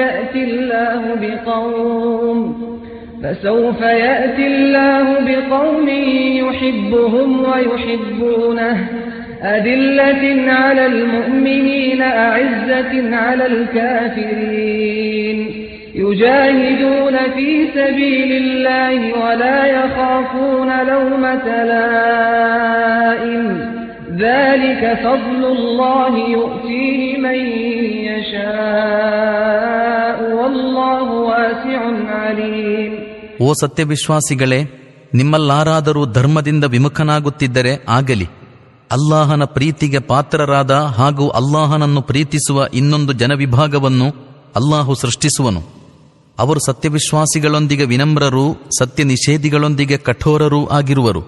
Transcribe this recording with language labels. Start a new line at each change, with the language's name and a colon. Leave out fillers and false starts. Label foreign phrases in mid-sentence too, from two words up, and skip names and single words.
Arabic: يأتي الله بقوم يحبهم ويحبونه أذلة على المؤمنين أعزة على الكافرين يجاهدون في سبيل الله ولا يخافون لومة لائم ذلك فضل الله يؤتيه من يشاء والله واسع عليم.
Kannada: ಓ ಸತ್ಯವಿಶ್ವಾಸಿಗಳೇ, ನಿಮ್ಮಲ್ಲಾರಾದರೂ ಧರ್ಮದಿಂದ ವಿಮುಖನಾಗುತ್ತಿದ್ದರೆ ಆಗಲಿ, ಅಲ್ಲಾಹನ ಪ್ರೀತಿಗೆ ಪಾತ್ರರಾದ ಹಾಗೂ ಅಲ್ಲಾಹನನ್ನು ಪ್ರೀತಿಸುವ ಇನ್ನೊಂದು ಜನವಿಭಾಗವನ್ನು ಅಲ್ಲಾಹು ಸೃಷ್ಟಿಸುವನು. ಅವರು ಸತ್ಯವಿಶ್ವಾಸಿಗಳೊಂದಿಗೆ ವಿನಮ್ರರೂ ಸತ್ಯ ನಿಷೇಧಿಗಳೊಂದಿಗೆ ಕಠೋರರೂ ಆಗಿರುವರು.